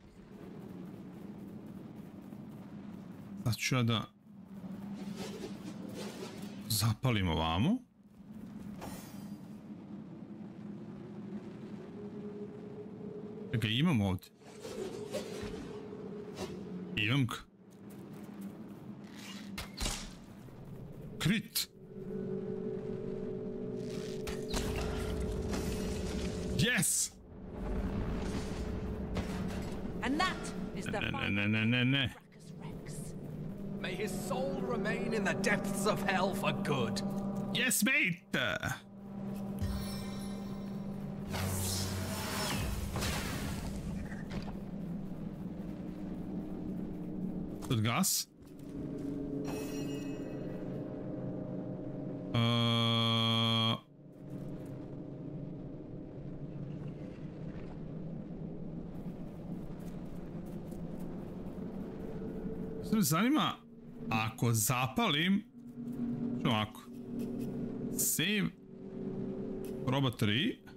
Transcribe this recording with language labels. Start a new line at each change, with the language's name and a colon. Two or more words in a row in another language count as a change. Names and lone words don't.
Croatian: Sad ću ja da... zapalim ovamo. Ga imam ovdje. Imam ga. Crit.
English: Yes! And that is the
Croatian: Ne.
English: May his soul remain in the depths of hell for good. Yes,
Croatian: mate! Od gas? Sad me zanima, ako zapalim, što ovako, save, proba 3,